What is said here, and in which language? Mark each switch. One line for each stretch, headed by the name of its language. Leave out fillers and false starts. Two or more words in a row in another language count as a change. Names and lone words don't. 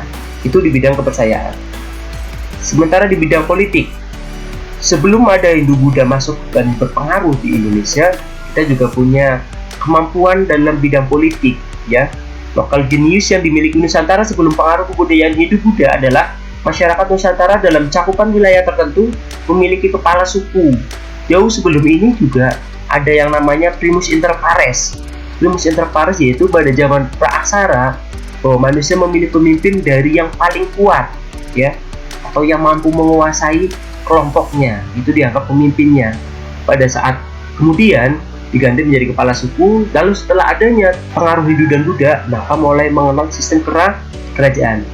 Indonesian: Itu di bidang kepercayaan. Sementara di bidang politik, sebelum ada Hindu-Buddha masuk dan berpengaruh di Indonesia, kita juga punya kemampuan dalam bidang politik ya.
English: Local genius
Indonesian: yang dimiliki Nusantara sebelum pengaruh kebudayaan Hindu-Buddha adalah masyarakat Nusantara dalam cakupan wilayah tertentu memiliki kepala suku. Jauh sebelum ini juga ada yang namanya
Latin: primus inter pares. Primus inter pares
Indonesian: yaitu pada zaman praaksara bahwa manusia memilih pemimpin dari yang paling kuat ya, atau yang mampu menguasai kelompoknya, itu dianggap pemimpinnya. Pada saat kemudian diganti menjadi kepala suku. Lalu setelah adanya pengaruh Hindu dan Buddha, maka mulai mengenal sistem kerajaan.